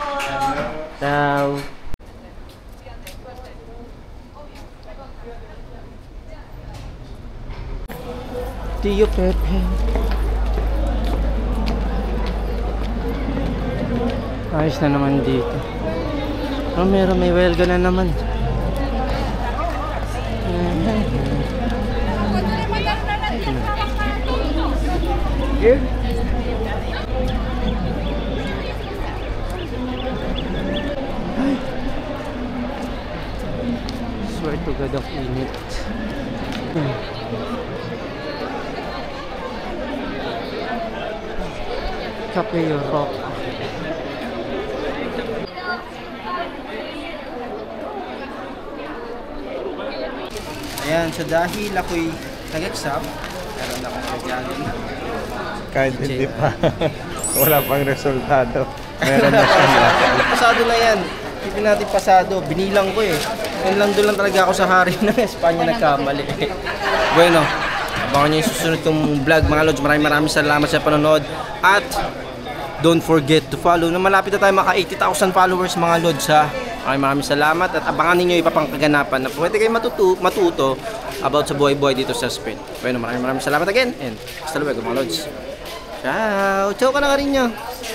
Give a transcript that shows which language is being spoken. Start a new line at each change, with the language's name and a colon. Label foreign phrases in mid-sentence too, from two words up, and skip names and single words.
Filipino: Ciao! Tio Pepe. Ayos na naman dito. Oh, may welga na naman. Here?
English: Swear to God,
Filipino: ang init. Cafe Rock. Ayan, so dahil ako'y nag-exam, meron akong regalo. Kahit hindi pa, wala pang resultado. Meron na siya. Pasado na yan. Hindi natin pasado. Binilang ko eh. Yan lang doon lang talaga ako sa hari ng Espanya nagkamali. Bueno, abangan nyo yung susunod kong vlog mga lods. Maraming salamat sa panonood.
English: At don't forget to follow.
Filipino: Na malapit na tayo maka 80,000 followers mga lods ha. Maraming salamat at abangan ninyo iba pang kaganapan na pwede kayo matuto about sa buhay-buhay dito sa Spain. Bueno, maraming salamat
English: again and
Spanish: hasta luego
Filipino: mga lods. Ciao! Ciao ka na rin nyo!